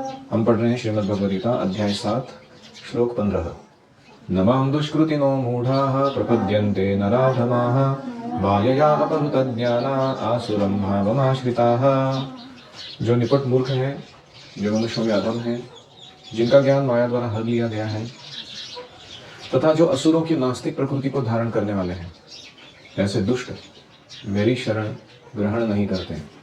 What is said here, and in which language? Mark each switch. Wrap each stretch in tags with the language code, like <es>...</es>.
<hi>हम पढ़ रहे हैं श्रीमद् भगवद गीता अध्याय 7 श्लोक 15।</hi> <sa>नमां दुष्कृतिनो मूढ़ाः प्रपद्यन्ते नराधमाः मायया अपहृतज्ञाना आसुरं भावमाश्रिताः।</sa> <hi>जो निपट मूर्ख हैं, जो मनुष्यों में अधम हैं, जिनका ज्ञान माया द्वारा हर लिया गया है, तथा जो असुरों की नास्तिक प्रकृति को धारण करने वाले हैं, ऐसे दुष्ट मेरी शरण ग्रहण नहीं करते।</hi>